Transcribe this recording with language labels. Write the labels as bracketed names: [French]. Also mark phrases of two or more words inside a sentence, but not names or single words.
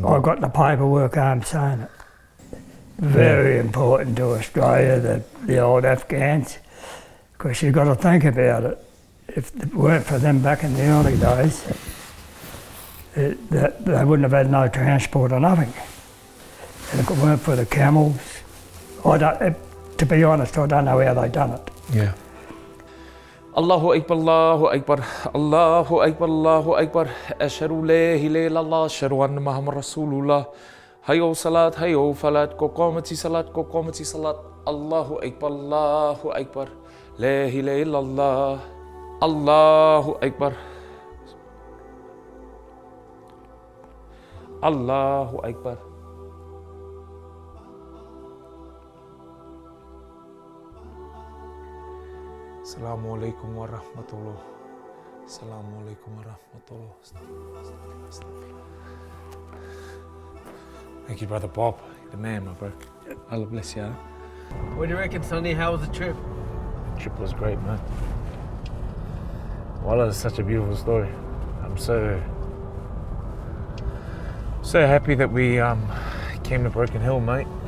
[English] I got the paperwork home saying it. Very important to Australia, the old Afghans, because you've got to think about it. If it weren't for them back in the early days, they wouldn't have had no transport or nothing. And if it weren't for the camels, to be honest, I don't know how they done it. Yeah. [Arabic] الله أكبر، الله أكبر، الله أكبر، الله أكبر. أشهد أن لا إله إلا الله، أشهد أن محمدا رسول الله. حي الصلاة، حي الفلاح، قد قامت الصلاة، قد قامت الصلاة. الله أكبر، الله أكبر. لا إله إلا الله. الله أكبر. الله أكبر. السلام عليكم ورحمة الله. السلام عليكم ورحمة الله. [English] Thank you, Brother Bob. You're the man, my bro. Allah bless you. What do you reckon, Sonny? How was the trip? The trip was great, man. Wallah, it's such a beautiful story. I'm so happy that we came to Broken Hill, mate.